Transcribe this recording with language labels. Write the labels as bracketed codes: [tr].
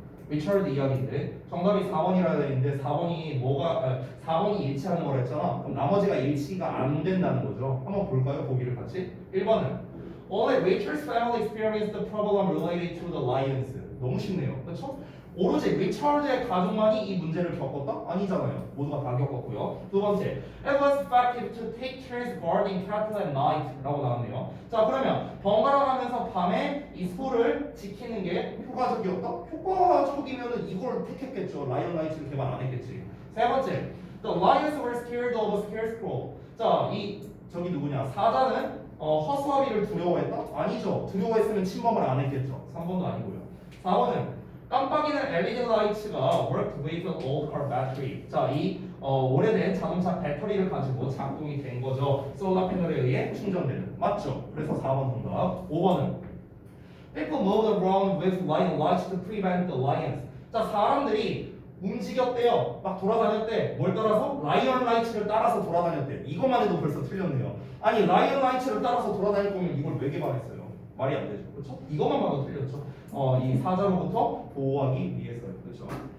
[ko] 리처드 이야기인데 정답이 4번이라 되어 있는데 4번이 일치하는 거라 했잖아. 그럼 나머지가 일치가 안 된다는 거죠. 한번 볼까요? 보기를 같이. 1번은 [en] Only Richard's family experienced the problem related to the lions. [ko] 너무 쉽네요. 그렇죠? 오로지 리처드의 가족만이 이 문제를 겪었다? 아니잖아요. 모두가 다 겪었고요. 두 번째, [en] it was effective to take turns guarding cattle at night [ko] 라고 나왔네요. 자, 그러면 번갈아 가면서 밤에 이 소를 지키는 게 효과적이었다? 효과적이면 이걸 택했겠죠. 라이언 라이츠를 개발 안 했겠지. 세 번째, [en] the lions were scared of a scarecrow. [ko] 자, 저기 누구냐? 사자는 허수아비를 두려워했다? 아니죠. 두려워했으면 침범을 안 했겠죠. 3번도 아니고요. 4번은 깜빡이는 LED 라이츠가 [en] worked with an old car battery. [ko] 자, 이 오래된 자동차 배터리를 가지고 작동이 된 거죠. 솔라 패널에 의해 충전되는. 맞죠? 그래서 4번 정답. 5번은 [en] people moved around with light lights to prevent the lions. [ko] 자, 사람들이 움직였대요. 막 돌아다녔대. 뭘 따라서? 라이언 라이츠를 따라서 돌아다녔대. 이것만 해도 벌써 틀렸네요. 아니, 라이언 라이츠를 따라서 돌아다닐 거면 이걸 왜 개발했어요? 말이 안 되죠. 그렇죠? 이것만 봐도 틀렸죠. 이 사자로부터 보호하기 위해서요. 그렇죠?